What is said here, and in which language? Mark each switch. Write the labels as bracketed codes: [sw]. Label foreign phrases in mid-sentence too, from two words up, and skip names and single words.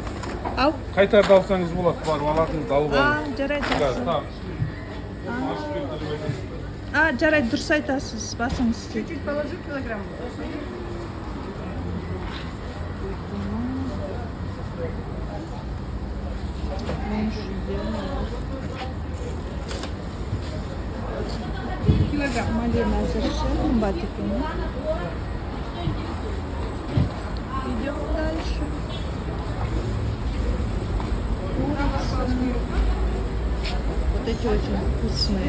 [kk] Ал? Қайтарда алсаңыз болады, барып алатыңызды алып алыңыз. Жарайды. Жарайды, дұрыс айтасыз, басыңыз. [ru] Чуть-чуть положи килограмм. Килограмм. [kk] Малина әзірше, қымбат екен. [ru] Идем дальше. Вот эти очень вкусные.